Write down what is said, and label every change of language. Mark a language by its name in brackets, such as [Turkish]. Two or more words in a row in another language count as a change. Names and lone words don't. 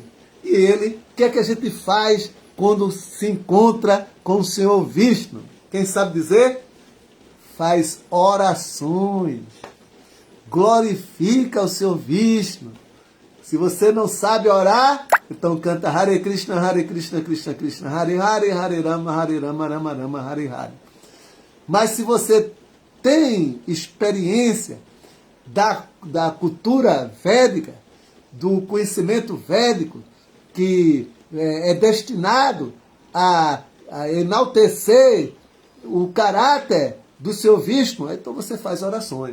[Portuguese] E ele, o que é que a gente faz quando se encontra com o Senhor Vishnu? Quem sabe dizer? Faz orações. Glorifica o Senhor Vishnu. Se você não sabe orar, então canta [Sanskrit] Hare Krishna, Krishna Krishna, Hare Hare, Hare Rama, Rama Rama, Hare Hare. [Portuguese] Mas se você tem experiência da cultura védica, do conhecimento védico, que é destinado a enaltecer o caráter do seu Vishnu, então você faz orações.